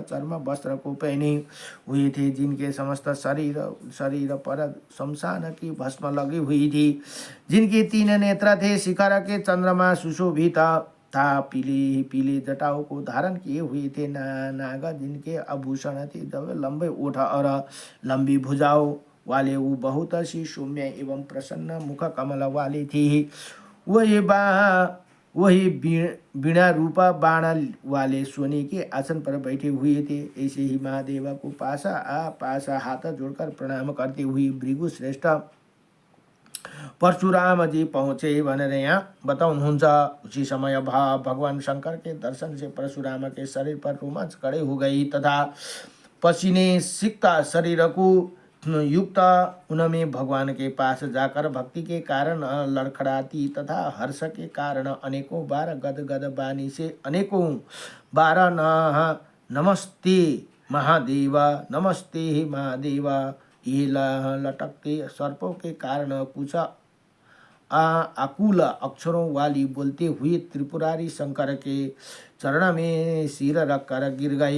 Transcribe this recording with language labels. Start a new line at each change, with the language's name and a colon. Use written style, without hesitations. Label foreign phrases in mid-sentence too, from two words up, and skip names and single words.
Hindi: चर्म वस्त्र को पहने हुए थे, जिनके समस्त शरीर पर शमशान की भस्म लगी हुई थी, जिनके 3 नेत्र थे, शिखर के चंद्रमा सुशोभित था, पीले पीले जटाओं को धारण किए हुए थे, नाग जिनके आभूषण थे, जब लंबे ओठ और लंबी भुजाओं वाले, वो बहुत सी सौम्य एवं प्रसन्न मुख कमल वाले थे। वही बीणा रूपा बाण वाले सोने के आसन पर बैठे हुए थे। ऐसे ही महादेव को पास हाथ जोड़कर प्रणाम करते हुए भृगु श्रेष्ठ परशुरामजी पहुँचे
Nepali: भनेर यहाँ बताउनुहुन्छ।
Hindi: उसी समय भगवान शंकर के दर्शन से परशुराम के शरीर पर रोमांच खड़े हो गई तथा पसीने सिक्ता शरीर को युक्त उनमें भगवान के पास जाकर भक्ति के कारण लड़खड़ाती तथा हर्ष के कारण अनेकों बार गदगद बानी से अनेकों बार नमस्ते महादेव, नमस्ते महादेव ये लटकते सर्पों के कारण कुछ आकुल अक्षरों वाली बोलते हुए त्रिपुरारी शंकर के चरण में सिर रखकर गिर गए।